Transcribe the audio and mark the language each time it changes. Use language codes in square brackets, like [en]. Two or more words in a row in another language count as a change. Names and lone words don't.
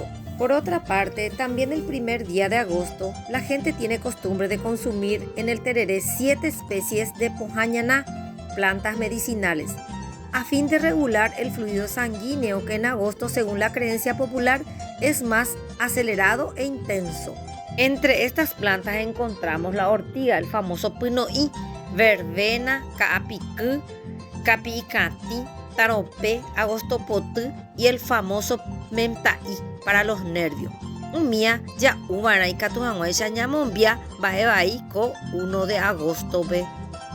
[es] Por otra parte, también el primer día de agosto, la gente tiene costumbre de consumir en el tereré 7 especies de pojañaná, plantas medicinales, a fin de regular el fluido sanguíneo que en agosto, según la creencia popular, es más acelerado e intenso. Entre estas plantas encontramos la ortiga, el famoso pinoí, verbena, caapicú, capiicatí, taropé, agostopotí y el famoso memtaí para los nervios. [gn] Umia ya uvarai katuhangüai chañamombia vaevaí ko [es] 1 de agosto [gn] be.